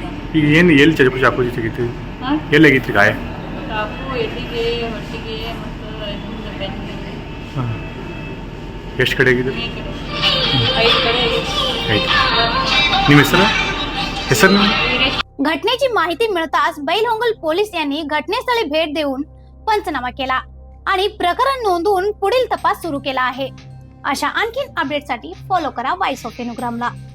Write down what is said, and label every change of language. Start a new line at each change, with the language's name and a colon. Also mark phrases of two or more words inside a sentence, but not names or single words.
Kannada: ಈಗ ಏನು ಎಲ್ಲಿ ಚಾಕು ತೆಗಿತು? ಎಲ್ಲಿ ಆಗಿತ್ತು ಗಾಯ? ಚಾಕು ಎಲ್ಲಿಗೆ, ಹೊಟ್ಟಿಗೆ ಮತ್ತು ಹಿಂದೆ ಬೆನ್ನಿಗೆ, ಹಾಂ ಎಷ್ಟು ಕಡೆ ಆಗಿದೆ? ಈ ಕಡೆ 5 ಕಡೆ ಆಯ್ತು। ನಿಮ್ಮ ಹೆಸರು ವೀರೇಶ್.
Marathi: घटनेची माहिती मिळताच बैलहोंगल पोलीस यांनी घटनास्थळी भेट देऊन पंचनामा केला आणि प्रकरण नोंदवून पुढील तपास सुरू केला आहे। अशा आणखी अपडेटसाठी फॉलो करा वॉइस ऑफ एनुग्रामला।